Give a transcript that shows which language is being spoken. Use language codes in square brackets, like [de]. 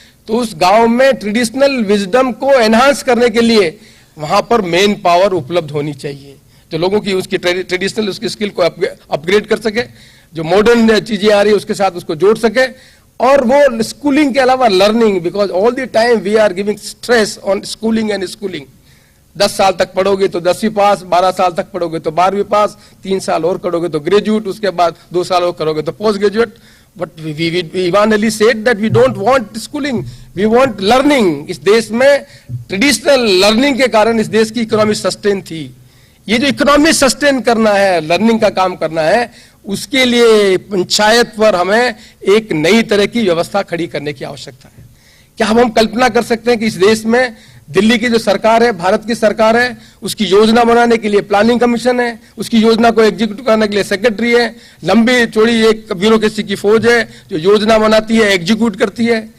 [hi] तो उस गांव में ट्रेडिशनल विजडम को एनहांस करने के लिए वहां पर मेन पावर उपलब्ध होनी चाहिए, जो लोगों की उसकी ट्रेडिशनल उसकी स्किल को अपग्रेड कर सके, जो मॉडर्न चीजें आ रही है उसके साथ उसको जोड़ सके, और वो स्कूलिंग के अलावा learning, [en] Because all the time we are giving stress on schooling and schooling. [hi] 10 साल तक पढ़ोगे तो 10वीं पास, 12 साल तक पढ़ोगे तो 12वीं पास, 3 साल और करोगे तो ग्रेजुएट, उसके बाद 2 साल और करोगे तो post graduate. [en] But Ivan Ali said that we don't want schooling, we want learning। [hi] इस देश में ट्रेडिशनल लर्निंग के कारण इस देश की इकोनॉमी सस्टेन थी। ये जो इकोनॉमी सस्टेन करना है, लर्निंग का काम करना है, उसके लिए पंचायत पर हमें एक नई तरह की व्यवस्था खड़ी करने की आवश्यकता है। क्या हम कल्पना कर सकते हैं कि इस देश में दिल्ली की जो सरकार है, भारत की सरकार है, उसकी योजना बनाने के लिए प्लानिंग कमीशन है, उसकी योजना को एग्जीक्यूट करने के लिए सेक्रेटरी है, लंबी चौड़ी एक ब्यूरोक्रेसी की फौज है जो योजना बनाती है, एग्जीक्यूट करती है।